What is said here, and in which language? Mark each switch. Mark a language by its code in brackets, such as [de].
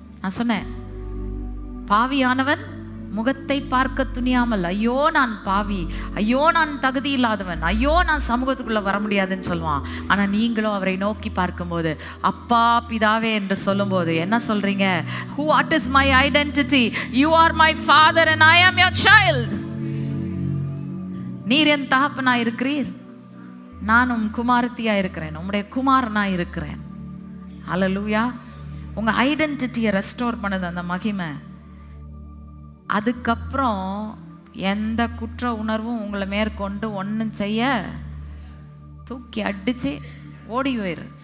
[ta] நான் சொன்னேன், பாவியானவன் முகத்தை பார்க்க துணியாமல், ஐயோ நான் பாவி, ஐயோ நான் தகுதி இல்லாதவன், ஐயோ நான் சமூகத்துக்குள்ள வர முடியாதுன்னு சொல்லுவான். ஆனால் நீங்களும் அவரை நோக்கி பார்க்கும்போது அப்பா பிதாவே என்று சொல்லும்போது என்ன சொல்றீங்க? [en] What is my identity? You are my father and I am your child. [ta] நீர் என் தகப்பனா இருக்கிறீர், நானும் குமாரத்தியா இருக்கிறேன், உம்முடைய குமாரனா இருக்கிறேன். ஹல்லேலூயா. உங்க ஐடென்டிட்டியை ரெஸ்டோர் பண்ணுது அந்த மகிமை. அதுக்கப்புறம் எந்த குற்ற உணர்வும் உங்களை மேற்கொண்டு ஒன்றும் செய்ய, தூக்கி அடிச்சு ஓடி போயிரு.